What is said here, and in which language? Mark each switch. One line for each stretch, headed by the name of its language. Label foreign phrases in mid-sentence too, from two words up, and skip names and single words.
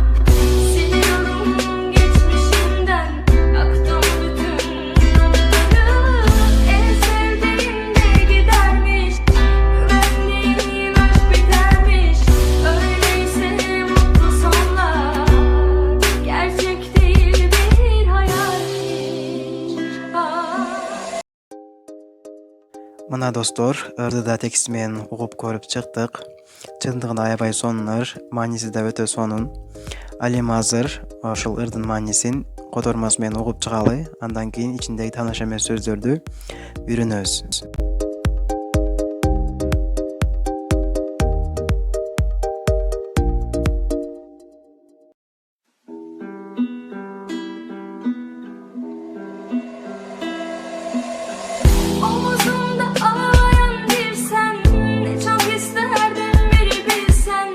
Turkish: Siliyorum geçmişimden, yaktım bütün anıları. En sevdiğim de gidermiş, güvendiğim aşk bitermiş. Öyleyse mutlu sonlar, gerçek değil bir hayalmiş.
Kyrgyz: Мына достор, ырдыда текст менен угуп көрүп чыктык. Чындыгында аябай сонунар, мааниси да өтө сонун. Ал эми азыр ошол ырдын маанисин котормосу менен угуп чыгалы, андан кийин ичиндеги тааныш эмес сөздөрдү үйрөнөбүз.
Turkish: Omuzumda ağlayan bir sen, ne çok isterdim biri bilsen.